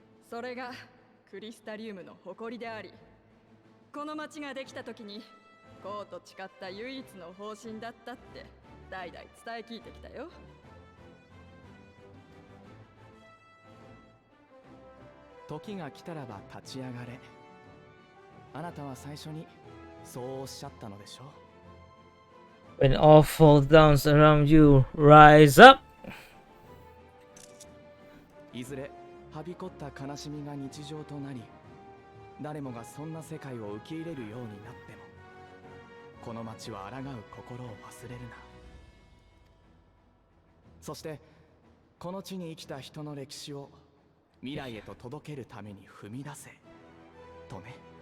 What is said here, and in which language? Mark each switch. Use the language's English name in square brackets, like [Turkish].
[Japanese] それがクリスタリウムの誇りであり、この町ができた時にこうと誓った唯一の方針だったって代々伝え聞いてきたよ。時が来たらば立ち上がれ。あなたは最初にそうおっしゃったのでしょう。 [English] When all falls down around you, rise up! [Japanese] いずれはびこった悲しみが日常となり、誰もがそんな世界を受け入れるようになっても、この町は抗う心を忘れるな。そしてこの地に生きた人の歴史を未来へと届けるために踏み出せとね。